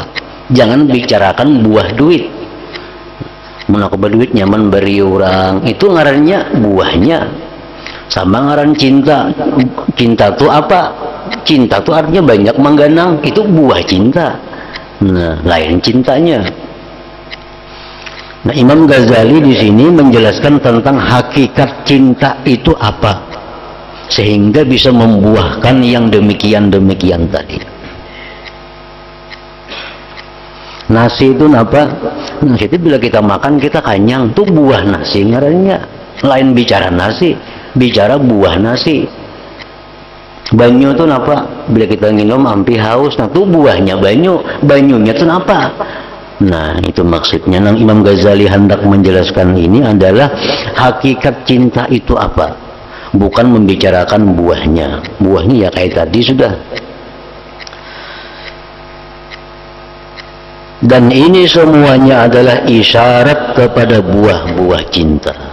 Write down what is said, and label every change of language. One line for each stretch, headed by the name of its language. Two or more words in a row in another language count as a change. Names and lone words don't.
Indonesian: Jangan bicarakan buah duit.
Banjar: Mun aku berduit nyaman beri orang.
Indonesian: Itu ngarannya buahnya. Sama ngaran cinta. Cinta itu apa? Cinta itu artinya banyak mengganang, itu buah cinta. Nah, lain cintanya. Nah, Imam Ghazali di sini menjelaskan tentang hakikat cinta itu apa, sehingga bisa membuahkan yang demikian-demikian tadi. Nasi itu apa? Nasi itu bila kita makan kita kenyang, itu buah nasi ngarannya. Lain bicara nasi, bicara buah nasi. Banyu itu apa? Bila kita minum ampi haus, nah itu buahnya banyu. Banyunya itu apa? Nah itu maksudnya. Nang Imam Ghazali hendak menjelaskan ini adalah hakikat cinta itu apa, bukan membicarakan buahnya. Buahnya ya kayak tadi sudah. Dan ini semuanya adalah isyarat kepada buah-buah cinta.